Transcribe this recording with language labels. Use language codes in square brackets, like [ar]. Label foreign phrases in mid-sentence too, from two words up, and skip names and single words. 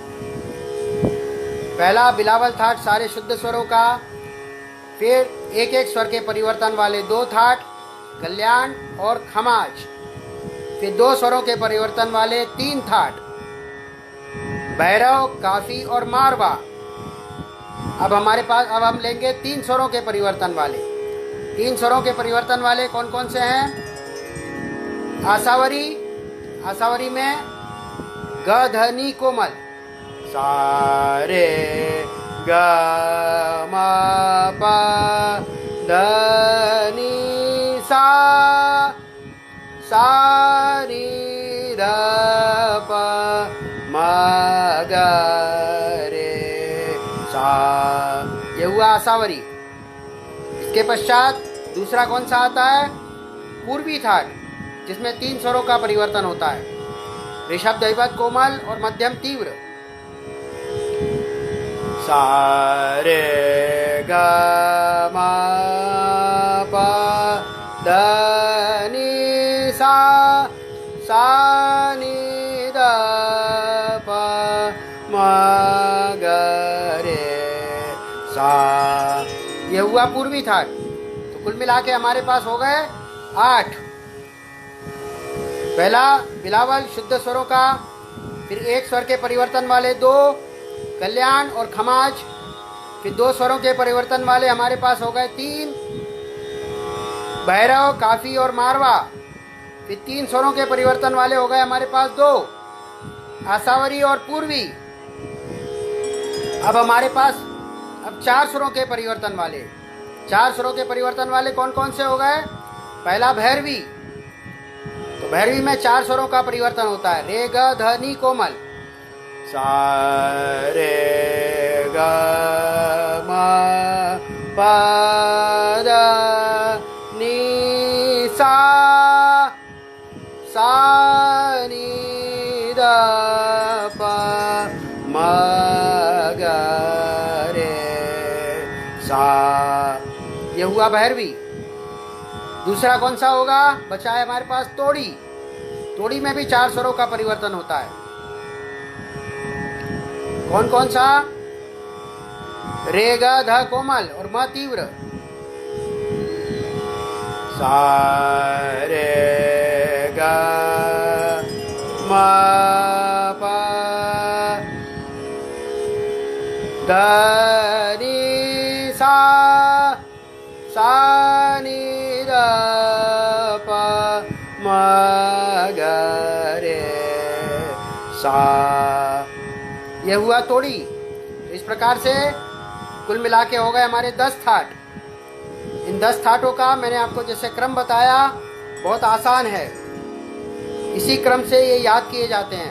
[hi] पहला बिलावल थाट सारे शुद्ध स्वरों का, फिर एक एक स्वर के परिवर्तन वाले 2 थाट, कल्याण और खमाज, फिर 2 स्वरों के परिवर्तन वाले 3 थाट, भैरव, काफी और मारवा। अब हमारे पास अब हम लेंगे 3 स्वरों के परिवर्तन वाले। 3 स्वरों के परिवर्तन वाले कौन कौन से हैं? आसावरी। आसावरी में ग ध नि कोमल। सा रे ग म प ध नि सा नि ध प म ग रे सा, ये हुआ आसावरी। इसके पश्चात दूसरा कौन सा आता है? पूर्वी थाट, जिसमें 3 स्वरों का परिवर्तन होता है, ऋषभ, दैवत, कोमल और मध्यम तीव्र। सा रे ग म प द नि सा, सा नि द प म ग रे सा। ये हुआ पूर्वी थाट। तो कुल मिला के हमारे पास हो गए 8। पहला बिलावल शुद्ध स्वरों का, फिर एक स्वर के परिवर्तन वाले 2, कल्याण और खमाज, फिर 2 स्वरों के परिवर्तन वाले हमारे पास हो गए 3, भैरव, काफी और मारवा, फिर 3 स्वरों के परिवर्तन वाले हो गए हमारे पास 2, आसावरी और पूर्वी। अब हमारे पास 4 स्वरों के परिवर्तन वाले, 4 स्वरों के परिवर्तन वाले कौन कौन से हो गए? पहला भैरवी। तो भैरवी में 4 स्वरों का परिवर्तन होता है, रे ग ध नि कोमल, सा रे ग म प द नि सा, सा नि द प म ग रे सा। ये हुआ भैरवी। दूसरा कौन सा होगा? बचा है हमारे पास तोड़ी। तोड़ी में भी 4 स्वरों का परिवर्तन होता है। कौन कौन सा? रे ग ध कोमल और म तीव्र, सा रे ग म प द नि सा, सा नि द प म ग रे सा। यह हुआ तोड़ी। इस प्रकार से कुल मिला के हो गए हमारे 10 थाट। इन 10 थाटों का मैंने आपको जैसे क्रम बताया, बहुत आसान है। इसी क्रम से ये याद किए जाते हैं।